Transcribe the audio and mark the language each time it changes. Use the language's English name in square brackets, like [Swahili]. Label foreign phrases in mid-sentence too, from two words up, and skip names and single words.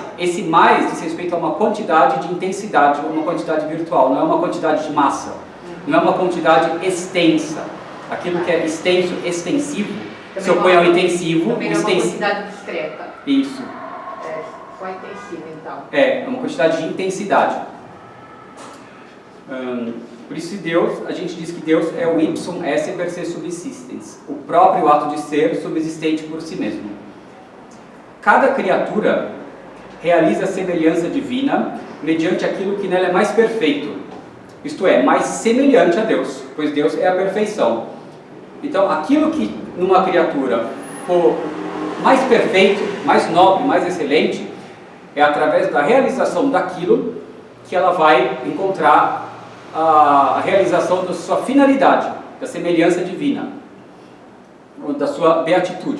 [Portuguese] Esse mais diz respeito a uma quantidade de intensidade, uma quantidade virtual, não é uma quantidade de massa, não é uma quantidade extensa. Aquilo que é extenso, extensivo, se opõe ao intensivo. Também é uma quantidade discreta. Isso. É, só intensiva, então. É uma quantidade de intensidade. Por isso Deus, a gente diz que Deus é o [Latin] ipsum esse per se subsistens, [Portuguese] o próprio ato de ser subsistente por si mesmo. Cada criatura realiza a semelhança divina mediante aquilo que nela é mais perfeito, isto é, mais semelhante a Deus, pois Deus é a perfeição. Então, aquilo que numa criatura for mais perfeito, mais nobre, mais excelente, é através da realização daquilo que ela vai encontrar a realização da sua finalidade, da semelhança divina, ou da sua beatitude.